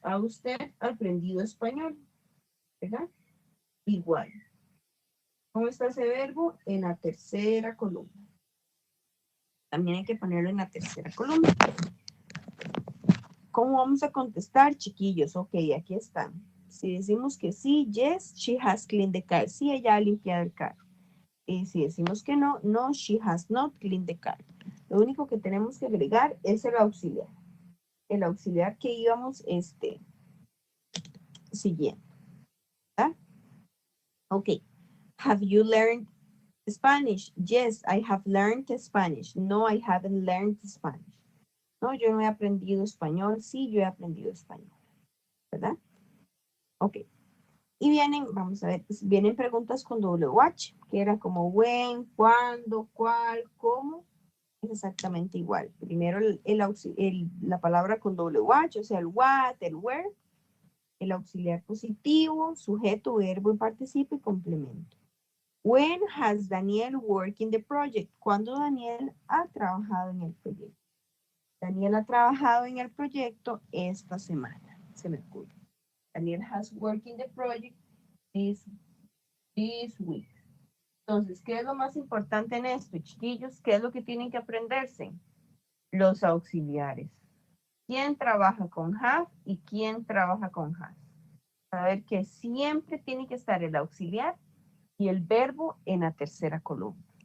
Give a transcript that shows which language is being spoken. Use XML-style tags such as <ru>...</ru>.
<es>¿Ha usted aprendido español? ¿Verdad? Igual. ¿Cómo está ese verbo? En la tercera columna. También hay que ponerlo en la tercera columna. ¿Cómo vamos a contestar, chiquillos? Ok, aquí están. Si decimos que sí,</es> <en>yes, she has cleaned the car.</en> <es>Sí, ella ha limpiado el carro. Y si decimos que no,</es> <en>no, she has not cleaned the car.</en> <es>Lo único que tenemos que agregar es el auxiliar. El auxiliar que íbamos siguiendo. ¿Verdad? Ok.</es> <en>Have you learned Spanish? Yes, I have learned Spanish. No, I haven't learned Spanish.</en> <es>No, yo no he aprendido español. Sí, yo he aprendido español. ¿Verdad? Ok. Y vienen, vamos a ver, vienen preguntas con WH, que era como</es> <en>when,</en> <es>cuándo, cuál, cómo. Es exactamente igual. Primero la palabra con WH, o sea, el what, el where, el auxiliar positivo, sujeto, verbo, participio y complemento.</es> <en>When has Daniel worked in the project?</en> <es>¿Cuándo Daniel ha trabajado en el proyecto? Daniel ha trabajado en el proyecto esta semana, se me ocurre.</es> <en>Daniel has worked in the project this week.</en> <es>Entonces, ¿qué es lo más importante en esto, chiquillos? ¿Qué es lo que tienen que aprenderse? Los auxiliares. ¿Quién trabaja con have y quién trabaja con has? A ver que siempre tiene que estar el auxiliar y el verbo en la tercera columna.</es>